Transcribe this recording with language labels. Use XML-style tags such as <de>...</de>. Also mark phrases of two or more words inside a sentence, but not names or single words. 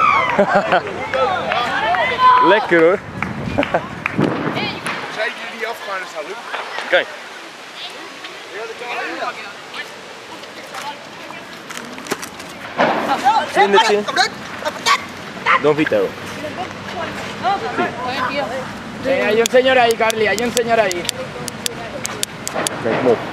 <nl>Lekker hoor. Zijn jullie niet afgaan, dat zou lukken. Kijk. Vlindertje. Don Vito.</nl> <es>Hay un señor ahí, Carly, hay un señor ahí.</es> <nl>Kijk hem op.</nl>